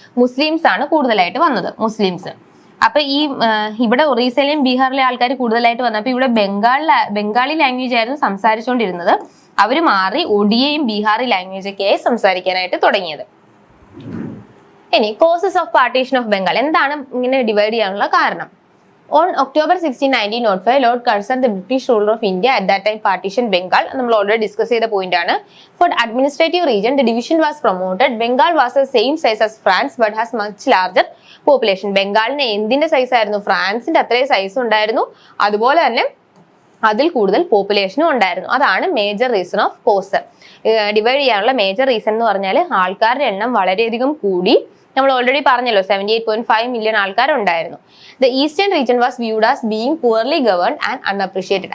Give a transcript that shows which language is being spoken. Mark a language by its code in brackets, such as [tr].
[ml] Muslims ആണ് കൂടുതലായിട്ട് വന്നത്, മുസ്ലിംസ്. അപ്പൊ ഈ ഇവിടെ ഒറീസയിലെയും ബീഹാറിലെ ആൾക്കാർ കൂടുതലായിട്ട് വന്നപ്പോ ഇവിടെ ബംഗാളി ലാംഗ്വേജ് ആയിരുന്നു സംസാരിച്ചുകൊണ്ടിരുന്നത്. അവര് മാറി ഒഡിയയും ബീഹാറി ലാംഗ്വേജ് ഒക്കെയായി സംസാരിക്കാനായിട്ട് തുടങ്ങിയത്. ഇനി [en] Causes of partition of Bengal. [ml] എന്താണ് ഇങ്ങനെ ഡിവൈഡ് ചെയ്യാനുള്ള കാരണം? [en] On October 16, 1905, Lord Curzon, the British ruler of India at that time, partitioned Bengal. [ml] നമ്മൾ ഓൾറെഡി ഡിസ്കസ് ചെയ്ത പോയിന്റ് ആണ്. [en] For the administrative region, the division was promoted. Bengal was the same size as France, but has much larger population. [ml] ബംഗാളിന് എന്തിന്റെ size ആയിരുന്നു? ഫ്രാൻസിന്റെ അത്രയും size ഉണ്ടായിരുന്നു. അതുപോലെ തന്നെ അതിൽ കൂടുതൽ പോപ്പുലേഷനും ഉണ്ടായിരുന്നു. അതാണ് [en] Major reason of cause. [ml] Divide ചെയ്യാനുള്ള മേജർ റീസൺ എന്ന് പറഞ്ഞാൽ ആൾക്കാരുടെ എണ്ണം വളരെയധികം കൂടി, നമ്മൾ ഓൾറെഡി പറഞ്ഞല്ലോ 78.5 മില്യൺ ആൾക്കാരുണ്ടായിരുന്നു. [en] The eastern region was viewed as being poorly governed and unappreciated.